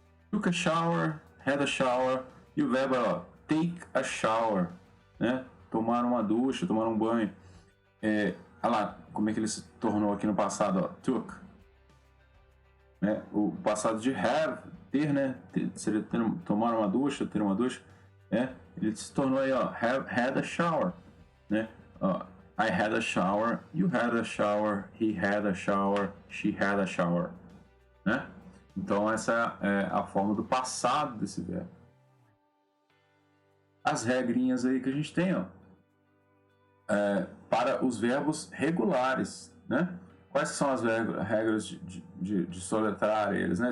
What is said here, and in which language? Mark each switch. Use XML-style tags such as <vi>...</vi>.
<en>Took a shower, had a shower,</en> <pt>e o verbo é</pt> <en>take a shower, né?</en> <pt>Tomar uma ducha, tomar um banho. Olha lá como é que ele se tornou aqui no passado, ó. Took. Né? O passado de have, ter, né? Seria tomar uma ducha, ter uma ducha. Né? Ele se tornou aí, ó,</pt> <en>have had a shower. Né? I had a shower, you had a shower, he had a shower, she had a shower.</en> <pt>Né? Então essa é a forma do passado desse verbo. As regrinhas aí que a gente tem, ó, para os verbos regulares, né? Quais são as regras de soletrar eles, né?</pt>